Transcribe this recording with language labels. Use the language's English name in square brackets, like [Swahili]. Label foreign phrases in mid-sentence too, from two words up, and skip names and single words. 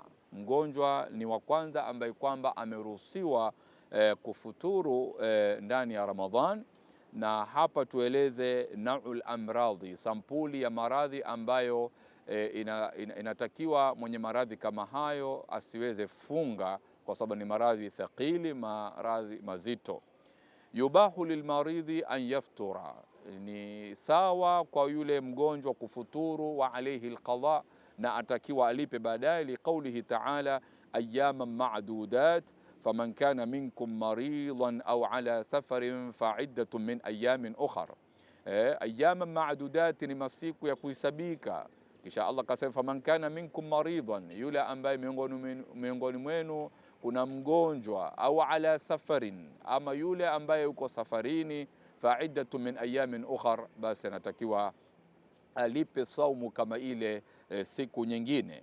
[Swahili] Mgonjwa ni wa kwanza ambaye kwamba ameruhusiwa kufuturu ndani ya Ramadhan, na hapa tueleze [Arabic] نوع الأمراض, [Swahili] sampuli ya maradhi ambayo inatakiwa mwenye maradhi kama hayo asiweze funga kwa sababu ni maradhi thaqili, maradhi mazito. [Arabic] يباح للمريض أن يفطر, [Swahili] ni sawa kwa yule mgonjwa kufuturu, [Arabic] وعليه القضاء, [Swahili] na atakiwa alipe baadaye, [Arabic] لقوله تعالى أياما معدودات فمن كان منكم مريضا أو على سفر فعدة من أيام أخر. أياما معدودات [Swahili] ni masiku ya kuhesabika, kisha Allah kasema [Arabic] فمن كان منكم مريضا, [Swahili] yule ambaye miongoni mwenu kuna mgonjwa, au [Arabic] على سفر, [Swahili] ama yule ambaye uko safarini, [Arabic] فعدة من أيام أخر, [Swahili] basi anatakiwa alipe saumu kama ile siku nyingine.